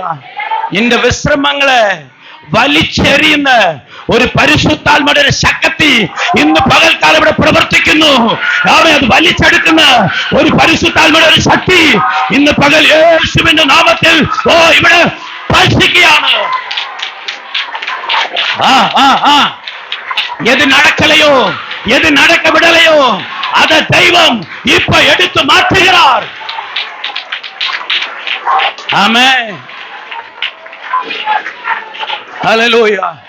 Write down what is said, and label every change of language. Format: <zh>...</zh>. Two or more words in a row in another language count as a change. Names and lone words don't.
<ml>നിന്റെ വിശ്രമങ്ങളെ വലിച്ചെറിയുന്ന ഒരു പരിശുദ്ധാത്മയുടെ ഒരു ശക്തി ഇന്ന് പകൽക്കാലം ഇവിടെ പ്രവർത്തിക്കുന്നു. അവൻ അത് വലിച്ചെടുക്കുന്ന ഒരു പരിശുദ്ധാത്മയുടെ ഒരു ശക്തി ഇന്ന് പകൽ യേശുവിന്റെ നാമത്തിൽ ഇവിടെ സ്പർശിക്കുകയാണ്.</ml> <ta>எது நடக்கலையோ, எது நடக்க விடலையோ அதை தெய்வம் இப்ப எடுத்து மாற்றுகிறார். ஆமென். ஹல்லேலூயா.</ta>